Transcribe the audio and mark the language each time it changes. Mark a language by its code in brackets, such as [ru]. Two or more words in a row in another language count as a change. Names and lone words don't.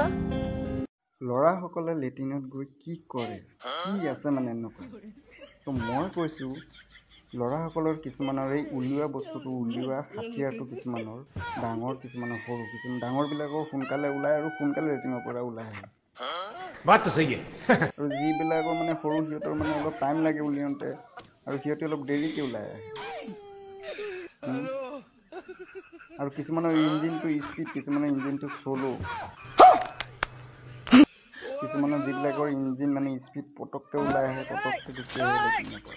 [as] ল'ৰাসকলে লেট্ৰিনত গৈ কি কৰে? কি আছে মানে এনেকুৱা? তো মই কৈছোঁ ল'ৰাসকলৰ কিছুমানৰ এই উলিওৱা বস্তুটো উলিওৱা হাথিয়াৰটো কিছুমানৰ ডাঙৰ, কিছুমানৰ সৰু। কিছুমান ডাঙৰবিলাকৰ সোনকালে ওলায় আৰু সোনকালে লেট্ৰিনৰ পৰা ওলাই আহে। [hi] बात तो सही है। [as] আৰু যিবিলাকৰ মানে সৰু সিহঁতৰ মানে অলপ টাইম লাগে উলিয়াওঁতে আৰু সিহঁতে অলপ দেৰিকৈ ওলাই আহে। আৰু কিছুমানৰ ইঞ্জিনটো স্পীড, কিছুমানৰ ইঞ্জিনটো শ্ল'। কিছুমানৰ যিবিলাকৰ ইঞ্জিন মানে স্পীড পটককৈ ওলাই আহে, পটককৈ গুচি আহে লেট্ৰিনৰ পৰা।